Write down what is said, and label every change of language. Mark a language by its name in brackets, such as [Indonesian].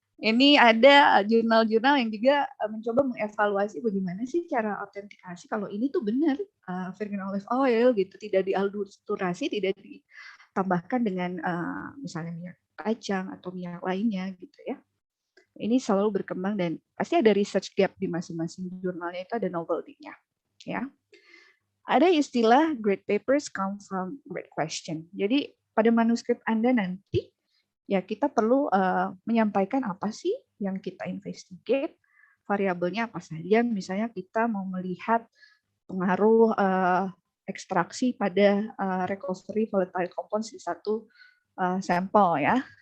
[Indonesian] Ini ada jurnal-jurnal yang juga mencoba mengevaluasi bagaimana sih cara autentikasi kalau ini tuh benar virgin olive oil gitu, tidak diadulterasi, tidak ditambahkan dengan misalnya minyak kacang atau minyak lainnya gitu ya. Ini selalu berkembang dan pasti ada research gap di masing-masing jurnalnya, itu ada novelty-nya ya. Ada istilah [English] great papers come from great question. [Indonesian] Jadi pada manuskrip Anda nanti ya kita perlu menyampaikan apa sih yang kita investigate, variabelnya apa saja. Misalnya kita mau melihat pengaruh ekstraksi pada recovery volatile compounds di satu sampel ya.